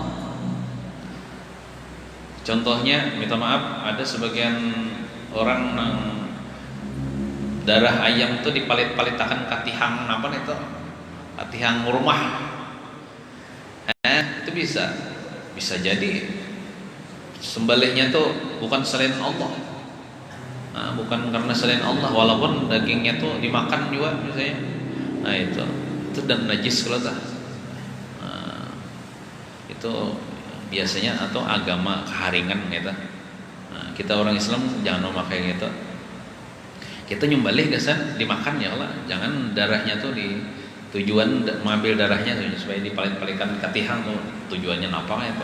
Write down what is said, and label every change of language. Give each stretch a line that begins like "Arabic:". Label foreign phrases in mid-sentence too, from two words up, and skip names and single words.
Banjar: Contohnya, minta maaf, ada sebagian orang nang darah ayam itu dipalit-palitakan katihang apa itu, katihang rumah. Itu bisa jadi sembelihnya tuh bukan selain Allah. Nah, bukan karena selain Allah, walaupun dagingnya tuh dimakan juga misalnya. Nah itu dan najis kalau tak. Nah, itu biasanya atau agama keharingan gitu. Nah, kita orang Islam jangan memakai gitu. Kita nyembelih kesan dimakan
Arabic: يا الله,
Banjar: jangan darahnya tuh tujuan mengambil darahnya supaya dipalit-palikan katihang tuh tujuannya apa itu.